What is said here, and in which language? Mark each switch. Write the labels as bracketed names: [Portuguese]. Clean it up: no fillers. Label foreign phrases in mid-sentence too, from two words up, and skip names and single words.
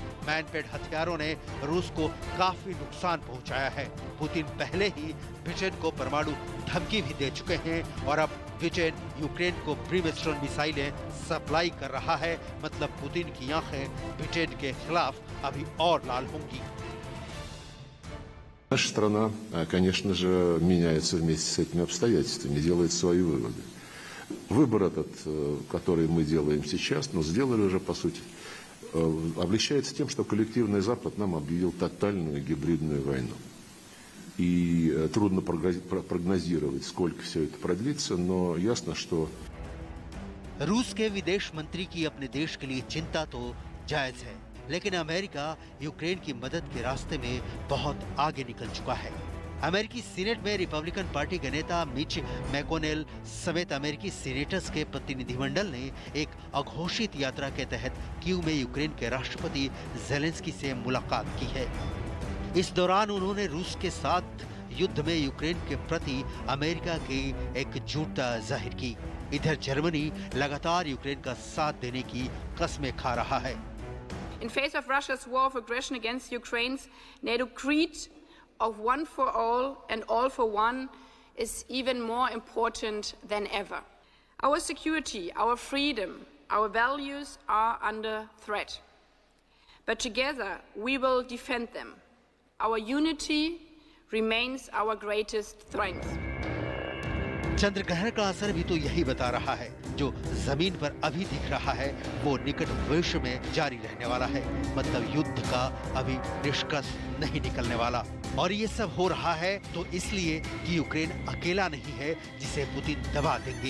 [Hindi] मैनपेड हथियारों ने रूस को काफी नुकसान पहुंचाया है। पुतिन पहले ही ब्रिटेन को परमाणु धमकी भी दे चुके हैं और अब ब्रिटेन यूक्रेन को ब्रिमस्टोन मिसाइलें सप्लाई कर रहा है। मतलब पुतिन की आंखें ब्रिटेन के खिलाफ अभी और लाल होंगी। [Russian] Наша страна, конечно же, меняется вместе с этими обстоятельствами, делает свои выводы. Выбор этот, который мы делаем сейчас, но сделали уже, по сути, облегчается тем, что коллективный Запад нам объявил тотальную гибридную войну. И трудно прогнозировать, сколько все это продлится, но ясно, что... [Hindi] रूस के विदेश मंत्री की अपने देश के लिए चिंता तो जायज है, लेकिन अमेरिका यूक्रेन की मदद के रास्ते में बहुत आगे निकल चुका है। अमेरिकी सीनेट में रिपब्लिकन पार्टी के नेता मिच मैकोनेल समेत अमेरिकी सीनेटर्स के प्रतिनिधिमंडल ने एक अघोषित यात्रा के तहत कीव में यूक्रेन के राष्ट्रपति जेलेंस्की से मुलाकात की है। इस दौरान उन्होंने रूस के साथ युद्ध में यूक्रेन के प्रति अमेरिका की एकजुटता जाहिर की। इधर जर्मनी लगातार यूक्रेन का साथ देने की कस्में खा रहा है। [English] In face of Russia's war of aggression against Ukraine's NATO creed of one for all and all for one is even more important than ever. Our security, our freedom, our values are under threat. But together we will defend them. Our unity remains our greatest strength. [Hindi] चंद्र ग्रहण का असर भी तो यही बता रहा है। जो जमीन पर अभी दिख रहा है वो निकट भविष्य में जारी रहने वाला है। मतलब युद्ध का अभी निष्कर्ष नहीं निकलने वाला। और ये सब हो रहा है तो इसलिए कि यूक्रेन अकेला नहीं है जिसे पुतिन दबा देंगे।